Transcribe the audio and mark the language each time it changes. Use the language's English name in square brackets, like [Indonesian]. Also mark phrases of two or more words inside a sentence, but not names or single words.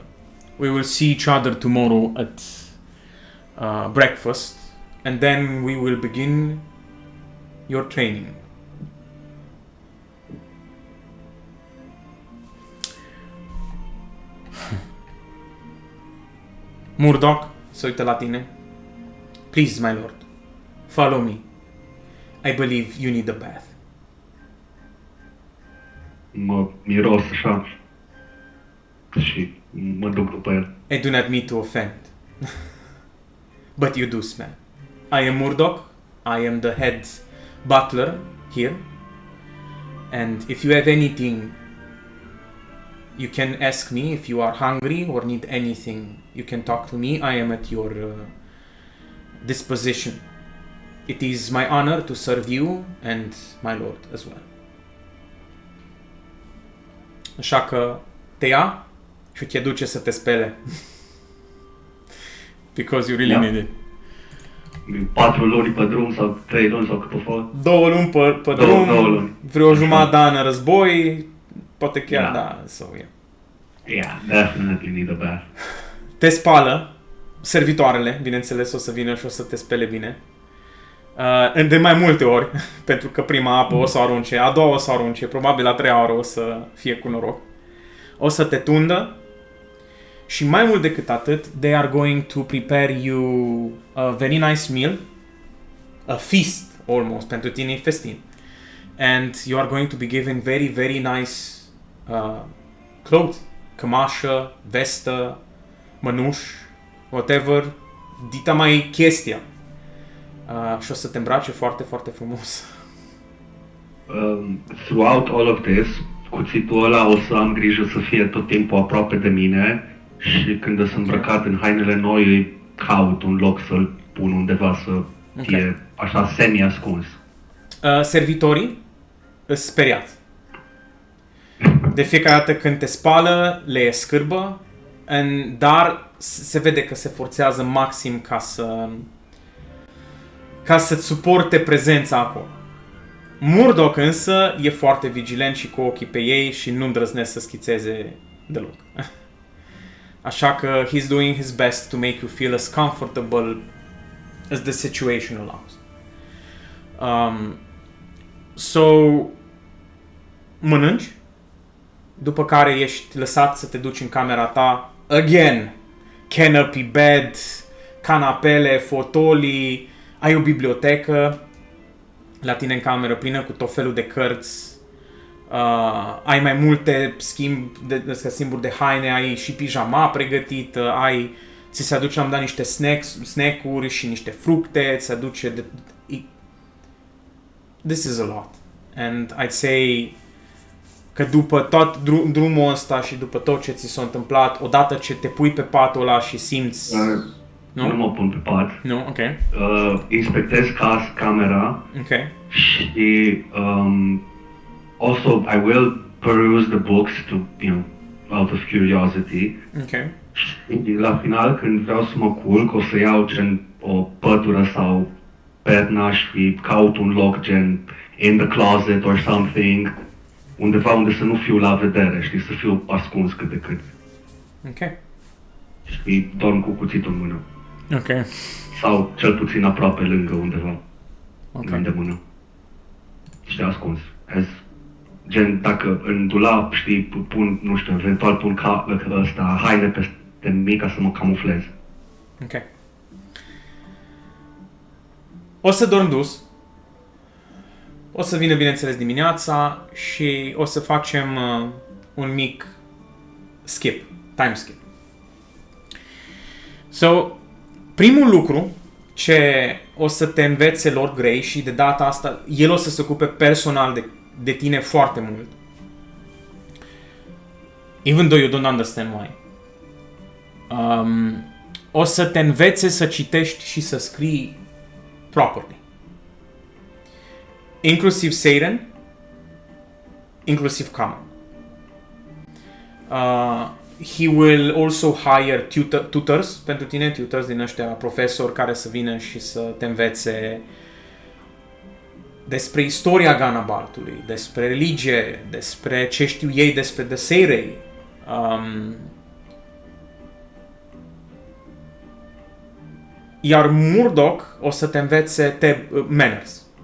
[English] We will see each other tomorrow at breakfast, and then we will begin your training. [Romanian] Murdoch se uită la tine. [English] Please, my lord, follow me. I believe you need a bath. [Romanian] Mă miros așa și mă duc după el. [English] I do not mean to offend, but you do smell. I am Murdoch. I am the head butler here, and if you have anything, you can ask me. If you are hungry or need anything, you can talk to me. I am at your disposition. It is my honor to serve you and my lord as well. [Romanian] Așa că te ia și te duce să te spele. [English] Because you really need it. [Romanian] 4 luni pe drum sau 3 luni sau cât o fost? 2 luni pe drum, 2 luni. vreo jumătate de an în război, poate chiar da. [English] So, yeah. Yeah, definitely need a bath. [Romanian] Te spală, servitoarele, bineînțeles, o să vină și o să te spele bine. De mai multe ori, pentru că prima apă o să o arunce, a doua o să o arunce, probabil a treia oră o să fie cu noroc. O să te tundă și mai mult decât atât, [English] they are going to prepare you a very nice meal, a feast almost, [Romanian] pentru tine e festin. [English] And you are going to be given very, very nice clothes, [Romanian] cămașă, vestă, mănuș, whatever, dita mai chestia. Și o să te îmbrace foarte, foarte frumos. [English] Throughout all of this, [Romanian] cuțitul ăla o să am grijă să fie tot timpul aproape de mine și când sunt îmbrăcat în hainele noi, îi caut un loc să-l pun undeva să fie așa semi-ascuns. Servitorii îs speriați. De fiecare dată când te spală, le e scârbă, dar se vede că se forțează maxim ca să-ți suporte prezența acolo. Murdoch însă e foarte vigilent și cu ochii pe ei și nu îndrăznesc să schițeze deloc. Așa că [English] he's doing his best to make you feel as comfortable as the situation allows. So, [Romanian] mănânci, după care ești lăsat să te duci în camera ta. [English] Again, canopy bed, [Romanian] canapele, fotolii, ai o bibliotecă la tine în cameră plină cu tot felul de cărți, ai mai multe schimburi de haine, ai și pijama pregătită, ți se aduce, am dat niște snack-uri și niște fructe, ți se aduce [English] this is a lot. And I'd say [Romanian] că după tot drumul ăsta și după tot ce ți s-a întâmplat, odată ce te pui pe patul ăla și simți... Nu mă pun pe pat. Nu, ok. Inspectez camera. Ok. [English] Și also I will peruse the books to, out of curiosity. [Romanian] Ok. Și la final, când vreau să mă culc, o să iau gen o pătură sau perna și caut un loc gen [English] in the closet or something, [Romanian] undeva unde să nu fiu la vedere, știi, să fiu ascuns cât de cât. Ok. Și dorm cu cuțitul în mână. Ok. Sau cel puțin aproape lângă undeva. Ok. la îndemână. Și ascuns. Gen, dacă în dulap, știi, pun, nu știu, eventual pun haine peste mine ca să mă camuflez. Ok. O să dorm dus. O să vină, bineînțeles, dimineața și o să facem un mic skip, [English] time skip. So, [Romanian] primul lucru ce o să te învețe Lord Grey și de data asta el o să se ocupe personal de tine foarte mult. [English] Even though you don't understand why. [Romanian] O să te învețe să citești și să scrii properly. Inclusiv Satan, inclusiv Common. [English] He will also hire tutors [Romanian] pentru tine, tutors din ăștia profesori care să vină și să te învețe despre istoria Ganabaltului, despre religie, despre ce știu ei despre The Seirei. Iar Murdoch o să te învețe manners.